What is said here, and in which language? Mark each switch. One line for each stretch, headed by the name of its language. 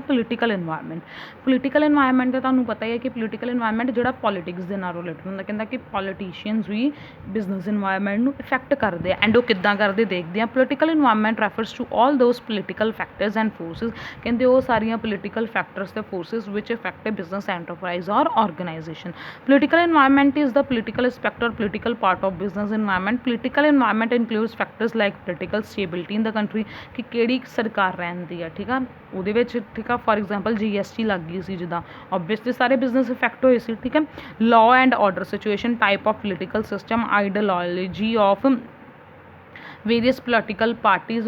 Punjabi: Political environment. Political environment ਦਾ ਤੁਹਾਨੂੰ ਪਤਾ ਹੀ ਹੈ ਕਿ ਪੋਲੀਟੀਕਲ ਇਨਵਾਇਰਮੈਂਟ ਜਿਹੜਾ ਪੋਲੀਟਿਕਸ ਦੇ ਨਾਲ ਰਿਲੇਟਡ ਹੁੰਦਾ। ਕਹਿੰਦਾ ਕਿ ਪੋਲੀਟੀਸ਼ੀਅਨਸ ਵੀ ਬਿਜ਼ਨਸ ਇਨਵਾਇਰਮੈਂਟ ਨੂੰ ਇਫੈਕਟ ਕਰਦੇ ਆ, ਐਂਡ ਉਹ ਕਿੱਦਾਂ ਕਰਦੇ ਦੇਖਦੇ ਆ।
English: Political environment refers to all those political factors and forces.
Punjabi: ਕਹਿੰਦੇ ਉਹ ਸਾਰੀਆਂ ਪੋਲੀਟੀਕਲ ਫੈਕਟਰਸ ਤੇ ਫੋਰਸਿਸ ਵਿਚ ਇਫੈਕਟ ਬਿਜ਼ਨਸ ਐਂਟਰਪ੍ਰਾਈਜ਼ ਔਰ organisation.
English: Political environment is the political aspect or political part of business environment. Political environment includes factors like political stability in the country,
Punjabi: ਕਿ ਕਿਹੜੀ ਸਰਕਾਰ ਰਹਿੰਦੀ ਆ, ਠੀਕ ਆ
English: ਉਹਦੇ ਵਿੱਚ, ਠੀਕ ਆ।
Punjabi: ਫੋਰ ਐਗਜ਼ਾਮਪਲ GST ਲੱਗ ਗਈ ਸੀ ਜਿੱਦਾਂ, ਓਬਵੀਅਸਲੀ ਸਾਰੇ ਬਿਜ਼ਨਸ ਇਫੈਕਟ ਹੋਏ ਸੀ, ਠੀਕ ਹੈ।
English: Law and order situation, type of political system, ideology of various political parties.